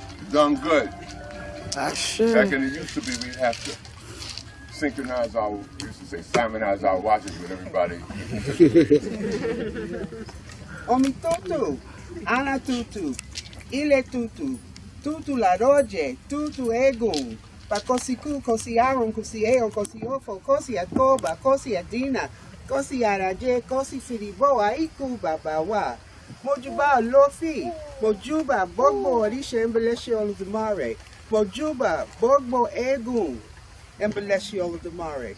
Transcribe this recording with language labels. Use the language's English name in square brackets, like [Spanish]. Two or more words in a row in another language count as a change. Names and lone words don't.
[English] done good. I should. Back in it used to be, we'd have to synchronize our, we used to say simonize our watches with everybody. [Yoruba] Omi tutu, ana tutu, ile tutu, tutu la roje, tutu egun, pa kosiku, kosi aron, kosi eo, kosi ofo, kosi akoba, kosi adina, kosi araje, kosi firiboa, iku babawa. Mojuba lofi, mojuba bogbo orisha embeleshi oludumare, mojuba bogbo egun, embeleshi oludumare.